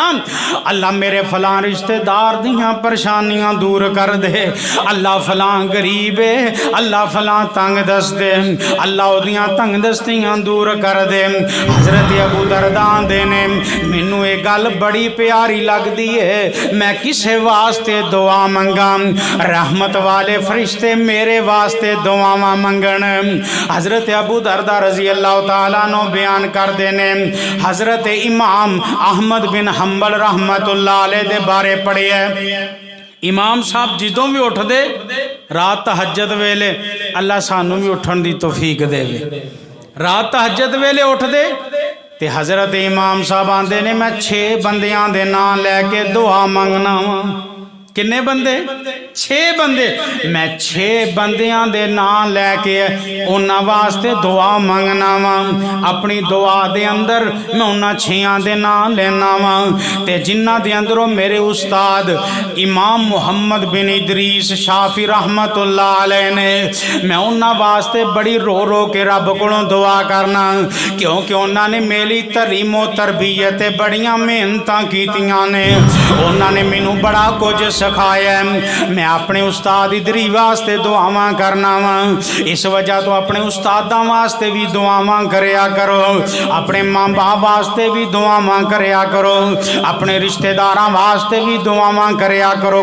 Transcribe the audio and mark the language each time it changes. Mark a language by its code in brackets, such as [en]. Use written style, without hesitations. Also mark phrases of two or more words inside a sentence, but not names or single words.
[pa] اللہ میرے فلاں رشتہ دار دیاں پریشانیاں دور کر دے، اللہ فلاں غریب ہے، اللہ فلاں تنگ دس دے، اللہ اودیاں تنگ دستیاں دور کر دے. حضرت ابو درداء دے نے مینوں یہ گل بڑی پیاری لگدی ہے، میں کسے واسطے دعا منگاں رحمت والے فرشتے میرے واسطے دعاواں منگن. حضرت ابو درداء [ar] رضي الله تعالى عنه [pa] بیان کر دے نے حضرت امام احمد بن حنبل [ar] رحمة الله عليه [pa] دے بارے پڑھیا. امام صاحب جدوں بھی اٹھدے رات تہجد ویلے اللہ سانوں بھی اٹھن دی توفیق دیوے، رات تہجد ویلے اٹھدے تے حضرت امام صاحب آندے نے میں 6 بندیاں دے نام لے کے دعا منگنا واں. کنے بندے? 6 بندے، میں 6 بندیاں دے نام لے کے انہاں واسطے دعا منگنا واں. اپنی دعا دے اندر میں انہاں 6 دے نام لینا واں تے جنہاں دے اندروں میرے استاد امام محمد بن ادریس شافعی [ar] رحمة الله عليه [pa] نے، میں انہاں واسطے بڑی رو رو کے رب کولوں دعا کرنا، کیونکہ انہاں نے میری تریمو تربیت بڑیاں محنتاں کیتیاں نے. انہاں نے مینوں بڑا کجھ سکھایا۔ میں اپنے استاد ادری واسطے دعاواں کرنا واں، اس وجہ تو اپنے استاداں واسطے بھی دعاواں کریا کرو، اپنے ماں باپ واسطے بھی دعاواں کریا کرو، اپنے رشتہ داراں واسطے بھی دعاواں کریا کرو.